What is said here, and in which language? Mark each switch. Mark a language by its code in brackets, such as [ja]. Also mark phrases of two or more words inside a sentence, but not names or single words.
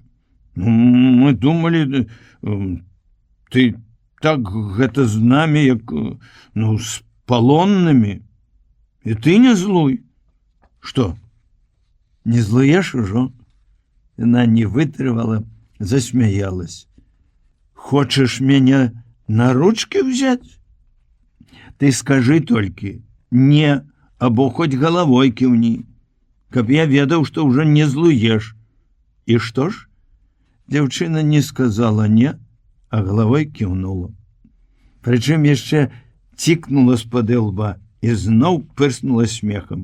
[be] Мы думалі, ты так гэта з намі, як з палоннымі. І ты не злуй. Што? Не злуеш ужо? Яна не вытрывала, засмяялась. Хочаш мяне [ru] на ручки взять? [be] Ты скажи толькі не, або хоць галавой кіўні, каб я ведаў, што ўжо не злуеш. І што ж? Дзяўчына не сказала не, а галавой кіўнула. Прычым яшчэ цікнула з-пад лба і зноў пырснула смехам.